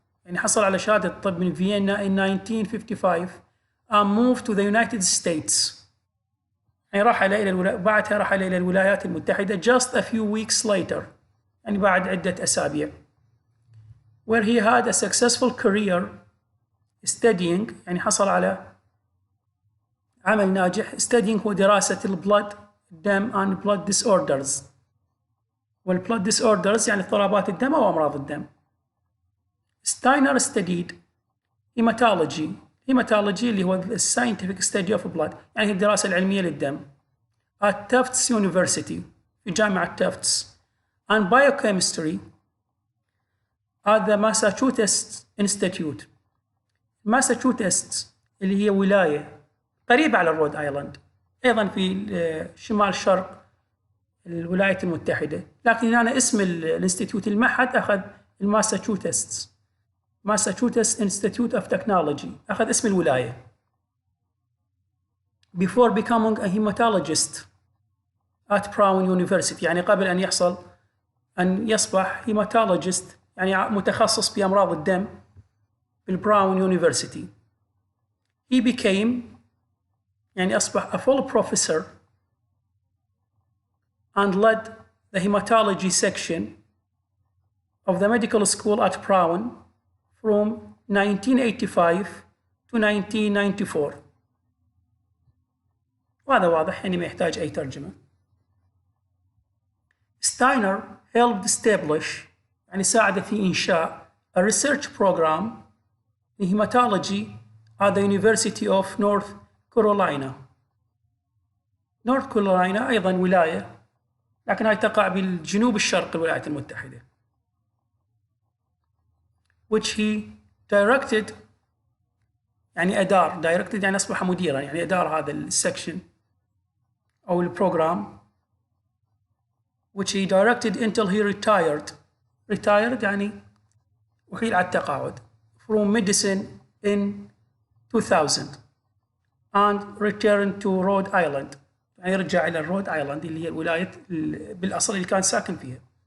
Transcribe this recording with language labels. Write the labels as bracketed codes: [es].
[ar] يعني حصل على شهادة طب من فيينا [en] in 1955 and moved to the United States. [ar] يعني بعدها رحل إلى الولايات المتحدة [en] just a few weeks later. [ar] يعني بعد عدة أسابيع. [en] Where he had a successful career studying. [ar] يعني حصل على عمل ناجح. Studying هو دراسة البلد الدم [en] and blood disorders. [ar] والبلد disorders يعني اضطرابات الدم أو أمراض الدم. [en] Steiner studied hematology. hematology اللي هو scientific study of blood [ar] يعني الدراسة العلمية للدم [en] at Tufts University [ar] في جامعة [en] Tufts and biochemistry at the Massachusetts Institute. [ar] Massachusetts اللي هي ولاية قريبة على الرود آيلاند أيضا في شمال شرق الولايات المتحدة، لكن أنا اسم الانستيتيوت المعهد أخذ الماساتشوستس [en] Institute of Technology، [ar] أخذ اسم الولاية. [en] Before becoming a hematologist at Brown University، [ar] يعني قبل أن يصبح hematologist يعني متخصص في أمراض الدم في براون University. [en] He became [ar] يعني أصبح [en] a full professor and led the hematology section of the medical school at Brown from 1985 to 1994. [ar] وهذا واضح يعني ما يحتاج أي ترجمة. [en] Steiner helped establish [ar] يعني ساعد في إنشاء [en] a research program in hematology at the University of North Carolina. [ar] North Carolina أيضا ولاية لكن هاي تقع بالجنوب الشرق الولايات المتحدة. which he directed يعني أدار directed يعني أصبح مديرا يعني أدار هذا السكشن أو البروجرام [en] which he directed until he retired [ar] يعني وحيل على التقاعد [en] from medicine in 2000 and returned to Rhode Island [ar] يعني يرجع إلى الرود آيلاند اللي هي الولاية بالأصل اللي كان ساكن فيها.